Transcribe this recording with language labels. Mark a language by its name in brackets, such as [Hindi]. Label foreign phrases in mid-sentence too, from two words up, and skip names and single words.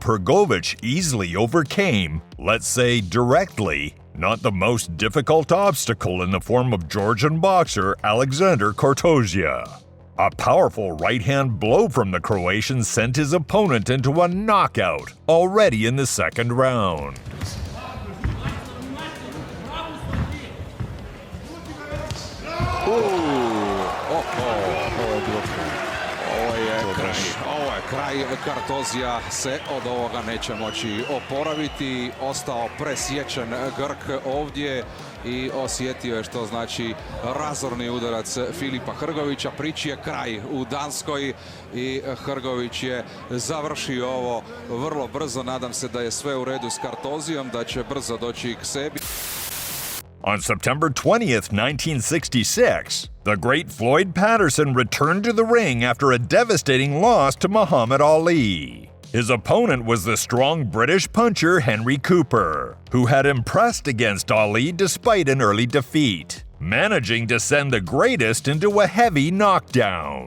[English] Hrgovic easily overcame, let's say directly, not the most difficult obstacle in the form of Georgian boxer Alexander Corttoia. A powerful right-hand blow from the Croatian sent his opponent into a knockout already in the 2nd round. [Croatian] Ovo je kraj. Corttoia se od ovoga neće moći oporaviti. Ostao presječen Grk ovdje i osjetio je što znači razorni udarac Filipa Hrgovića. Priči je kraj u Danskoj i Hrgović je završio ovo vrlo brzo. Nadam se da je sve u redu s Corttoiom, da će brzo doći k sebi. [English] On September 20th, 1966, the great Floyd Patterson returned to the ring after a devastating loss to Muhammad Ali. His opponent was the strong British puncher Henry Cooper, who had impressed against Ali despite an early defeat, managing to send the greatest into a heavy knockdown.